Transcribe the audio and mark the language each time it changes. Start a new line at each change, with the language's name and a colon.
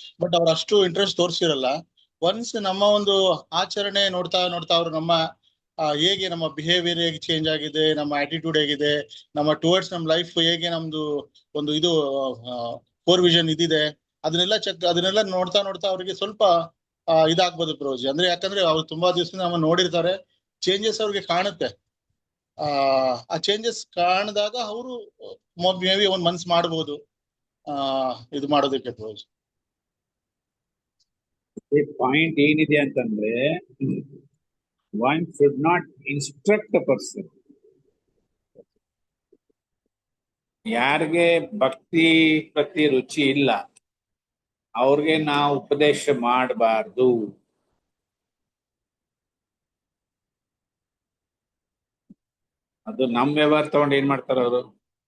Kannada: But ಅವ್ರು ಅಷ್ಟು interest ತೋರಿಸಿರಲ್ಲ. Once ನಮ್ಮ ಒಂದು ಆಚರಣೆ ನೋಡ್ತಾ ನೋಡ್ತಾ ಅವ್ರು ನಮ್ಮ ಹೇಗೆ ನಮ್ಮ ಬಿಹೇವಿಯರ್ ಹೇಗೆ ಚೇಂಜ್ ಆಗಿದೆ, ನಮ್ಮ ಆಟಿಟ್ಯೂಡ್ ಹೇಗಿದೆ, ನಮ್ಮ ಟುವರ್ಡ್ಸ್ ನಮ್ಮ ಲೈಫ್ ಹೇಗೆ ನಮ್ದು ಒಂದು ಇದು ಫೋರ್ ವಿಷನ್ ಇದಿದೆ, ಅದನ್ನೆಲ್ಲ ನೋಡ್ತಾ ನೋಡ್ತಾ ಅವ್ರಿಗೆ ಸ್ವಲ್ಪ ಇದಾಗ್ಬೋದು ಪ್ರಭುಜಿ. ಅಂದ್ರೆ ಯಾಕಂದ್ರೆ ಅವ್ರು ತುಂಬಾ ದಿವಸದಿಂದ ನಮ್ಮ ನೋಡಿರ್ತಾರೆ, ಚೇಂಜಸ್ ಅವ್ರಿಗೆ ಕಾಣುತ್ತೆ. ಆ ಚೇಂಜಸ್ ಕಾಣಿದಾಗ ಅವರು ಮೇ ಬಿ ಒಂದ್ ಮನ್ಸ್ ಮಾಡ್ಬೋದು ಇದು ಮಾಡೋದಕ್ಕೆ ಪ್ರಭುಜಿ. ಪಾಯಿಂಟ್ ಏನಿದೆ ಅಂತಂದ್ರೆ,
English: one should not instruct a person.
Kannada: ಯಾರಿಗೆ ಭಕ್ತಿ ಪ್ರತಿ ರುಚಿ ಇಲ್ಲ ಅವ್ರಿಗೆ ನಾವು ಉಪದೇಶ ಮಾಡಬಾರ್ದು. ಅದು ನಮ್ ವ್ಯವಹಾರ ತಗೊಂಡು ಏನ್ ಮಾಡ್ತಾರ ಅವರು?